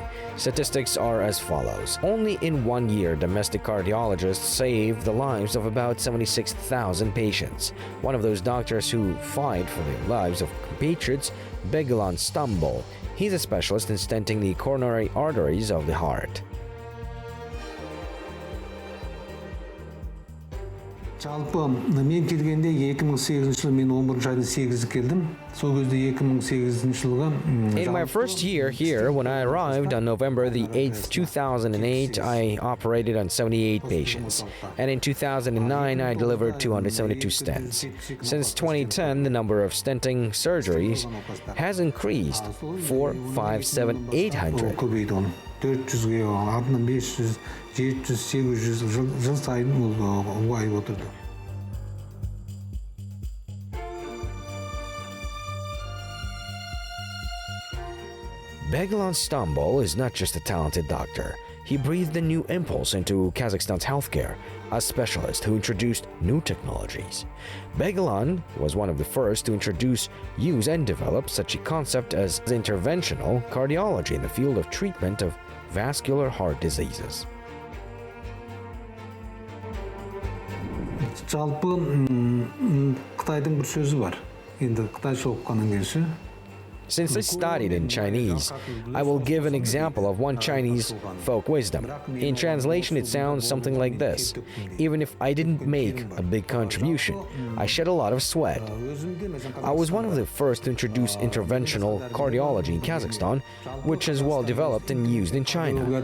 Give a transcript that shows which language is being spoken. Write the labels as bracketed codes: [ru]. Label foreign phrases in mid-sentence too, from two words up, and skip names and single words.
[en] Statistics are as follows. Only in 1 year, domestic cardiologists saved the lives of about 76,000 patients. One of those doctors who fight for the lives of compatriots, Beglan Stambol. He's a specialist in stenting the coronary arteries of the heart. [kk] Жалпы мен келгенде 2008 жылы мен 11 айдың 8-і келдім. Сол кезде 2008 жылға [en] In my first year here, when I arrived on November the 8th, 2008, I operated on 78 patients. And in 2009, I delivered 272 stents. Since 2010, the number of stenting surgeries has increased 4, 5, 7, 800. [kk] 400-ге, артынан 500, 700, 800 жыл сайын ұлғайып отырды. [en] Beglan Stambol is not just a talented doctor. He breathed a new impulse into Kazakhstan's healthcare, a specialist who introduced new technologies. Beglan was one of the first to introduce, use, and develop such a concept as interventional cardiology in the field of treatment of vascular heart diseases. [kk] Жалпы Қытайдың бір сөзі бар. Енді Қытайша оқығаннан кейін [en] Since I studied in Chinese, I will give an example of one Chinese folk wisdom. In translation, it sounds something like this. Even if I didn't make a big contribution, I shed a lot of sweat. I was one of the first to introduce interventional cardiology in Kazakhstan, which is well developed and used in China.